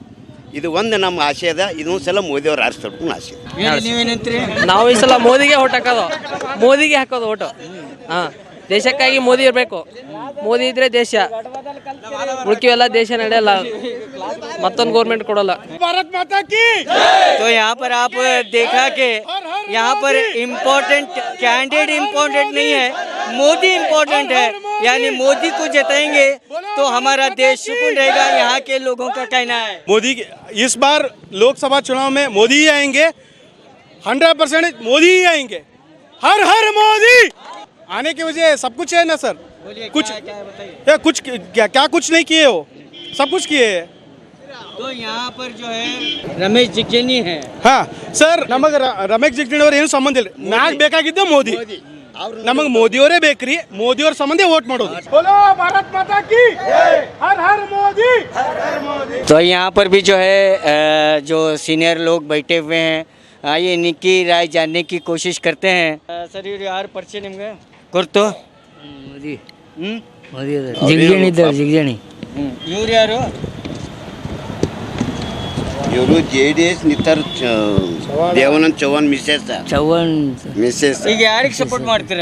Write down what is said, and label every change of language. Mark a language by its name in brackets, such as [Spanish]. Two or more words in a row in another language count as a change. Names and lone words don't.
[Kannada] ಇದು ಒಂದು ನಮ್ಮ ಆಸೆ ಅದ. ಇದೊಂದು ಸಲ ಮೋದಿಯವ್ರು ಆರಿಸ್ಬೇಕು ಆಸೆ. ನೀವೇನಂತೀರಿ? ನಾವು ಈ ಸಲ ಮೋದಿಗೆ ಓಟ್ ಹಾಕೋದು, ಮೋದಿಗೆ ಹಾಕೋದು ಓಟು. ಹಾಂ, ದೇಶಕ್ಕಾಗಿ ಮೋದಿ ಇರಬೇಕು. ಮೋದಿ ಇದ್ರೆ ದೇಶ, ಉಳ್ಕಿವೆಲ್ಲ ದೇಶ ನಡೆಯಲ್ಲ, ಮತ್ತೊಂದು ಗೌರ್ಮೆಂಟ್ ಕೊಡಲ್ಲ. [Hindi] तो यहाँ पर आप देखा कि यहाँ पर [English] important candidate [Hindi] इम्पोर्टेंट नहीं है, मोदी इम्पोर्टेंट है. यानी मोदी को जिताएंगे तो हमारा देश सुकून रहेगा, यहाँ के लोगों का कहना है. मोदी इस बार लोकसभा चुनाव में मोदी ही आएंगे, 100% मोदी ही आएंगे. हर हर मोदी आने की वजह सब कुछ है ना सर. कुछ या कुछ क्या कुछ नहीं किए हो, सब कुछ किए हैं. तो यहाँ पर जो है रमेश जिगजनी है. [Kannada] ಹಾಂ ಸರ್, ನಮಗೆ ರಮೇಶ್ ಜಿಗಜಿಣಿ ಅವ್ರು ಏನು ಸಂಬಂಧ ಇಲ್ಲ. ಮ್ಯಾಗ್ ಬೇಕಾಗಿದ್ದ ಮೋದಿ, ನಮಗೆ ಮೋದಿಯವರೇ ಬೇಕ್ರಿ. ಮೋದಿಯವ್ರ ಸಂಬಂಧ ವೋಟ್ ಮಾಡೋದು. [Hindi] बोलो भारत माता की हर हर मोदी. तो यहाँ पर भी जो है जो सीनियर लोग बैठे हुए हैं, आइए इनकी राय जानने की कोशिश करते हैं. [Kannada] सर ಇವ್ರು ಯಾರು ಪರಿಚಯ ನಿಮ್ಗೆ ಗೊತ್ತು? ಮೋದಿ ಹ್ಞೂ ಜಿಗಜಣಿ ಇದ್ದಾರೆ, ಜಿಗಜಣಿ. ಇವ್ರು ಯಾರು? ಇವರು JDS ನಿಂತಾರ, ದೇವಾನಂದ್ ಚೌಹಾಣ್ ಮಿಸೆಸ್ ಚವ್ಹಾಣ್ ಮಿಸೆಸ್. ಈಗ ಯಾರಿಗೆ ಸಪೋರ್ಟ್ ಮಾಡ್ತೀರ?